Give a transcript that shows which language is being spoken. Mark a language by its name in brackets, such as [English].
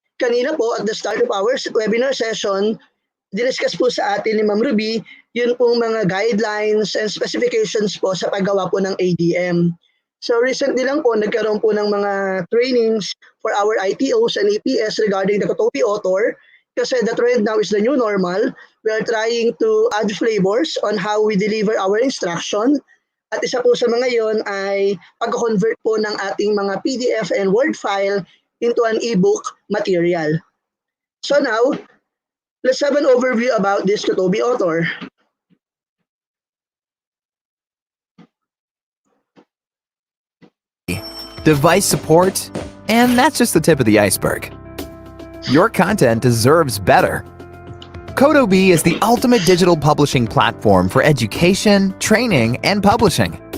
[Filipino] Kanina po [English] at the start of our webinar session, [Filipino] diniscuss po sa atin ni Ma'am Ruby yun pong mga [English] guidelines and specifications [Filipino] po sa paggawa po ng ADM. [English] So recently [Filipino] lang po, nagkaroon po ng mga [English] trainings for our ITOs and EPS regarding the CoToby Author kasi the trend now is the new normal. We are trying to add flavors on how we deliver our instruction. [Filipino] At isa po sa mga yon ay pag-convert po ng ating mga [English] PDF and Word file into an ebook material. So now, let's have an overview about this CoToby Author. Device support, and that's just the tip of the iceberg. Your content deserves better. CoToby is the ultimate digital publishing platform for education, training, and publishing.